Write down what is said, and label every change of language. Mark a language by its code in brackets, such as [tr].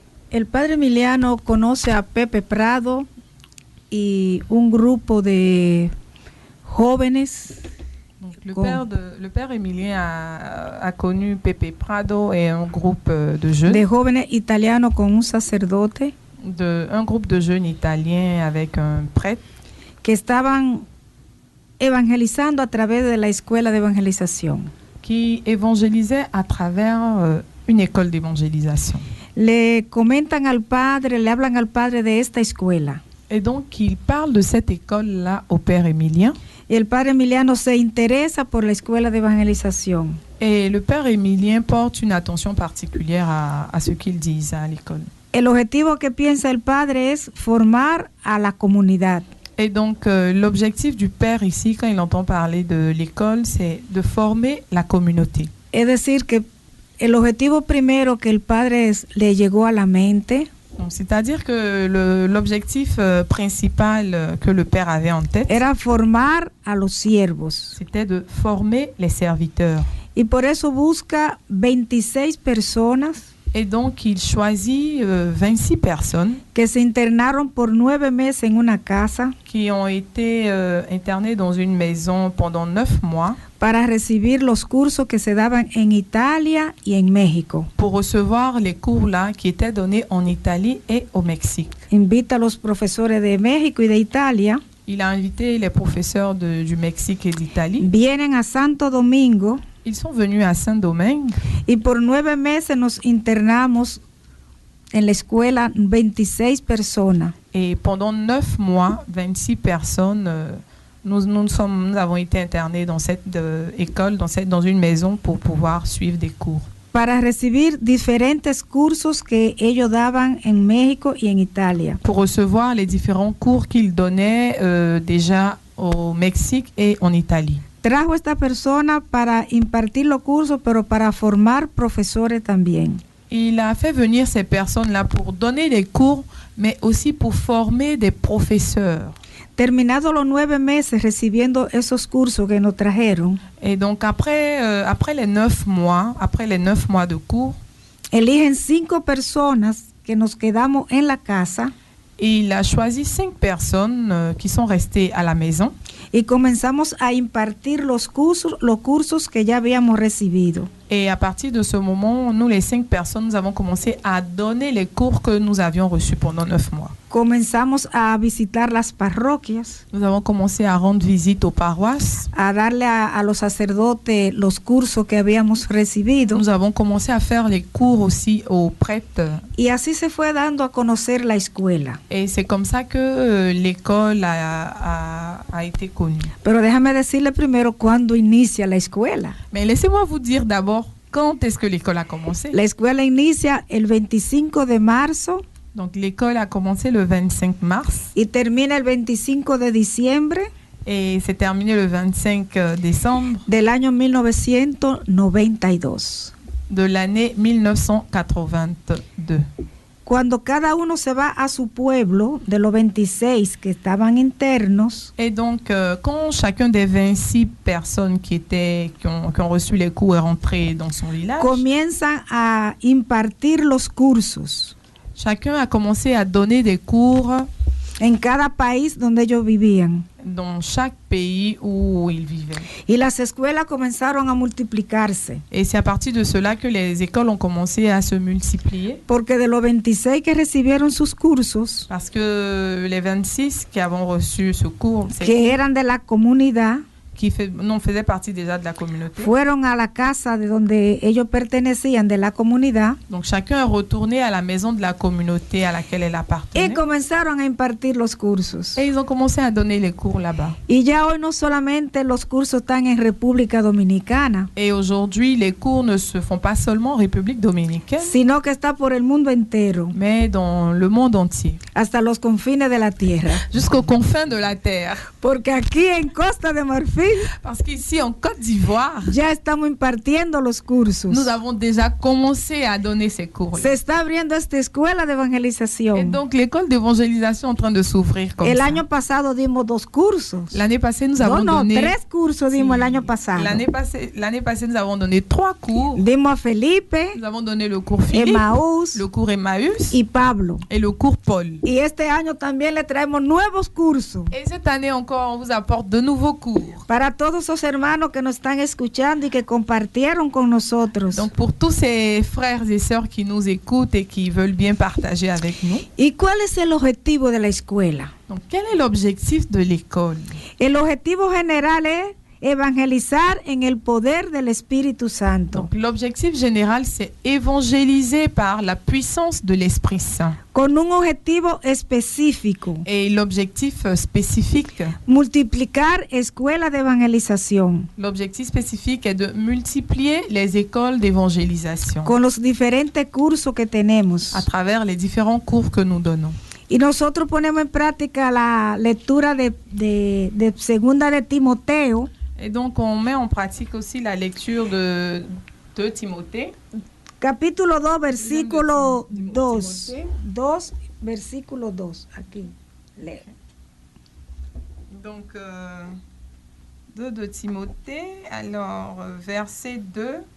[es] El padre Emiliano conoce a Pepe Prado y un grupo de jóvenes. [fr] Le père Emilien a connu Pepe Prado et un groupe de jeunes. [es] De jóvenes italianos con un sacerdote. [fr] Un groupe de jeunes italiens avec un prêtre. [es] Que estaban evangelizando a través de la escuela de evangelización. [fr] Qui évangélisaient à travers une école d'évangélisation. [es] Le comentan al padre, le hablan al padre de esta escuela. [fr] Et donc, il parle de cette école-là au père Emilien. [es] Y el padre Emiliano se interesa por la escuela de evangelización. [fr] Et le père Émilien porte une attention particulière à ce qu'ils disent à l'école. [es] El objetivo que piensa el padre es formar a la comunidad. [fr] Et donc, l'objectif du père ici, quand il entend parler de l'école, c'est de former la communauté. [es] Es decir, que el objetivo primero que el padre le llegó a la mente, [fr] c'est-à-dire que l'objectif principal que le père avait en tête, [es] era formar a los siervos. [fr] C'était de former les serviteurs. [es] Y por eso busca 26 personas. [fr] Et donc, il choisit 26 personnes [es] que se internaron por 9 meses en una casa, [fr] qui ont été internées dans une maison pendant 9 mois [es] para recibir los cursos que se daban en Italia y en México. [fr] Pour recevoir les cours là qui étaient donnés en Italie et au Mexique. [es] Invita a los profesores de México y de Italia. [fr] Il a invité les professeurs du Mexique et d'Italie. [es] Vienen a Santo Domingo. [fr] Ils sont venus à Saint-Domingue. [es] Y por 9 meses nos internamos en la escuela 26 personas. [fr] Et pendant 9 mois, 26 personnes, nous avons été internés dans cette école, dans une maison pour pouvoir suivre des cours. [es] Para recibir diferentes cursos que ellos daban en México y en Italia. [fr] Pour recevoir les différents cours qu'ils donnaient déjà au Mexique et en Italie. [es] Trajo esta persona para impartir los cursos, pero para formar profesores también. [fr] Il a fait venir ces personnes-là pour donner les cours, mais aussi pour former des professeurs. [es] Terminados los 9 meses recibiendo esos cursos que nos trajeron. [fr] Et donc après les 9 mois de cours, [es] eligen 5 personas que nos quedamos en la casa. [fr] Il a choisi 5 personnes qui sont restées à la maison. [es] Y comenzamos a impartir los cursos que ya habíamos recibido. [fr] Et à partir de ce moment, nous les 5 personnes, nous avons commencé à donner les cours que nous avions reçus pendant 9 mois. [es] Comenzamos a visitar las parroquias. [fr] Nous avons commencé à rendre visite aux paroisses. [es] A darle a los sacerdotes los cursos que habíamos recibido. [fr] Nous avons commencé à faire les cours aussi aux prêtres. [es] Y así se fue dando a conocer la escuela. [fr] Et c'est comme ça que l'école a été connue. [es] Pero déjame decirle primero cuándo inicia la escuela. [fr] Mais laissez-moi vous dire d'abord quand est-ce que l'école a commencé. [es] La escuela inicia el 25 de marzo. [fr] Donc l'école a commencé le 25 mars. [es] Y termina el 25 de diciembre. [fr] Et c'est terminé le 25 décembre. [es] Del año 1992. [fr] De l'année 1982. [es] Cuando cada uno se va a su pueblo, de los 26 que estaban internos. [fr] Et donc, quand chacun des 26 personnes qui ont reçu les cours est rentré dans son village, [es] comienzan a impartir los cursos. [fr] Chacun a commencé à donner des cours [es] en cada país donde ellos vivían. [fr] Dans chaque pays où ils vivaient. [es] Y las escuelas comenzaron a multiplicarse. [fr] Et c'est à partir de cela que les écoles ont commencé à se multiplier. [es] Porque de los 26 que recibieron sus cursos, [fr] parce que les 26 qui avaient reçu ce cours, [es] que eran de la comunidad, [fr] qui faisaient partie déjà de la communauté. [es] Fueron a la casa de donde ellos pertenecían, de la comunidad. [fr] Donc chacun est retourné à la maison de la communauté à laquelle elle appartenait. [es] Y comenzaron a impartir los cursos. [fr] Et ils ont commencé à donner les cours là-bas. [es] Y ya hoy no solamente los cursos están en República Dominicana. [fr] Et aujourd'hui, les cours ne se font pas seulement en République dominicaine, [es] sino que está por el mundo entero. [fr] Mais dans le monde entier. [es] Hasta los confines de la tierra. [fr] Jusqu'aux confins de la terre. [es] Porque aquí en Costa de Marfil, [fr] parce qu'ici en Côte d'Ivoire, [es] ya estamos impartiendo los cursos. [fr] Nous avons déjà commencé à donner ces cours. [es] Se está abriendo esta escuela de evangelización. [fr] Et donc l'école d'évangélisation est en train de s'ouvrir comme [es] el [fr] ça. [es] año pasado dimos 2 cursos. [fr] L'année passée nous avons donné [es] 3 cursos dimos el año pasado. [fr] L'année passée nous avons donné 3 cours. [es] Dimos a Felipe. [fr] Nous avons donné le cours Philippe, [es] Emmaüs, [fr] le cours Emmaüs [es] y Pablo. [fr] Et le cours Paul. [es] Y este año también le traemos nuevos cursos. [fr] Et cette année encore on vous apporte de nouveaux cours. [es] Para todos esos hermanos que nos están escuchando y que compartieron con nosotros. [fr] Donc pour tous ces frères et sœurs qui nous écoutent et qui veulent bien partager avec nous. [es] ¿Y cuál es el objetivo de la escuela? [fr] Donc quel est l'objectif de l'école? [es] El objetivo general es evangelizar en el poder del Espíritu Santo. [fr] Donc l'objectif général, c'est évangéliser par la puissance de l'Esprit Saint. [es] Con un objetivo específico. [fr] Et l'objectif spécifique. [es] Multiplicar escuelas de evangelización. [fr] L'objectif spécifique est de multiplier les écoles d'évangélisation. [es] Con los diferentes cursos que tenemos. [fr] À travers les différents cours que nous donnons. [es] Y nosotros ponemos en práctica la lectura de segunda de Timoteo. [fr] Et donc on met en pratique aussi la lecture de Timothée. [es] Capítulo 2, versículo 2. 2, versículo 2. Aquí. Lee. [fr] Donc 2 de Timothée, alors verset 2